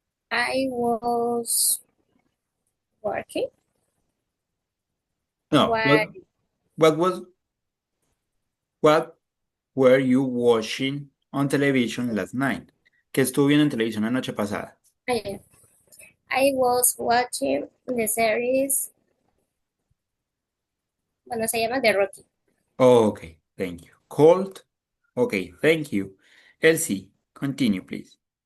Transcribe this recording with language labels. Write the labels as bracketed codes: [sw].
[en] I was working. No, While what was what were you watching on television last night? [es] ¿Qué estuvo viendo en televisión la noche pasada? [en] I was watching the series, [es] bueno, se llama [en] The Rocky. Oh, okay, thank you. Cold? Okay, thank you. Elsie, continue, please.